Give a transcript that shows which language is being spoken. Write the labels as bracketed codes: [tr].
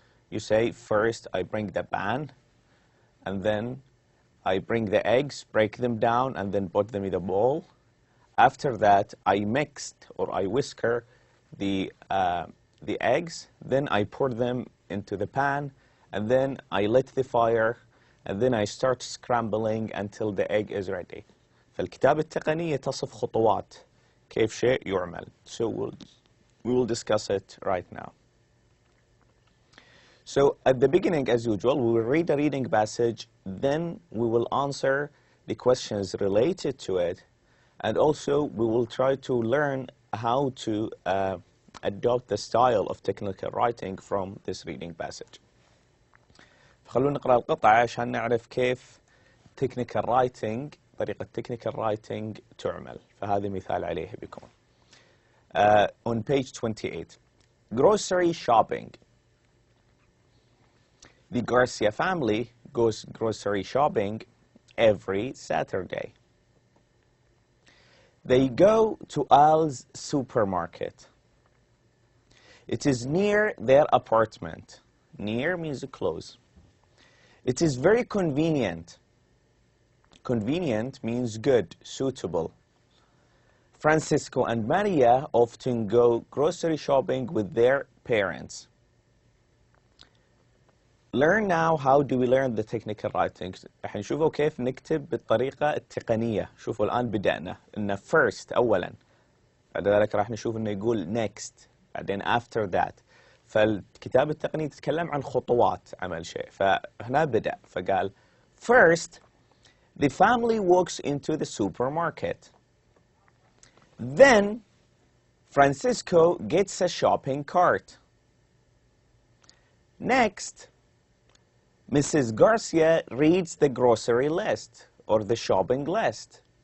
[en] You say, first I bring the pan, and then I bring the eggs, break them down, and then put them in a bowl. After that, I mixed, or I whisker the eggs, then I pour them into the pan, and then I lit the fire, and then I start scrambling until the egg is ready. [ar] فالكتابة التقنية تصف خطوات كيف شيء يعمل. [en] So we will discuss it right now. So at the beginning, as usual, we will read a reading passage, then we will answer the questions related to it, and also we will try to learn how to adopt the style of technical writing from this reading passage. [ar] خلونا نقرأ القطعة عشان نعرف كيف technical writing طريقة technical writing تعمل. فهذا مثال عليه بيكون. [en] On page 28. Grocery shopping. The Garcia family goes grocery shopping every Saturday. They go to Al's supermarket. It is near their apartment. Near means close. It is very convenient. Convenient means good, suitable. Francisco and Maria often go grocery shopping with their parents. Learn now how do we learn the technical writing. [ar] راح نشوفوا كيف نكتب بالطريقة التقنية. شوفوا الآن بدأنا إن first أولا. بعد ذلك راح نشوف إنه يقول next. بعدين [en] after that. [ar] فالكتابة التقنية تتكلم عن خطوات عمل شيء. فهنا بدأ فقال [en] first the family walks into the supermarket. Then Francisco gets a shopping cart. Next Mrs. Garcia reads the grocery list or the shopping list.